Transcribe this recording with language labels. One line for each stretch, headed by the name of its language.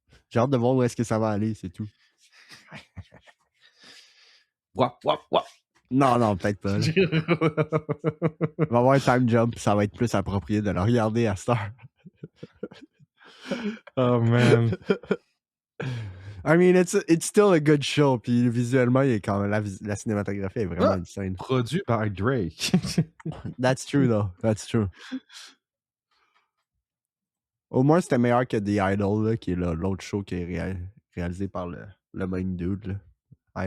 French: J'ai hâte de voir où est-ce que ça va aller, c'est tout. Wap, wap, wap. Non, peut-être pas. Il va y avoir un time jump, ça va être plus approprié de le regarder à cette heure.
English: Oh man. I mean, it's still a good show.
French: Puis visuellement, il est quand même, la cinématographie est vraiment insane. Produit par Drake.
English: That's true, though. That's true.
French: Au moins, c'était meilleur que The Idol, là, qui est l'autre show qui est réalisé par le même dude. Là.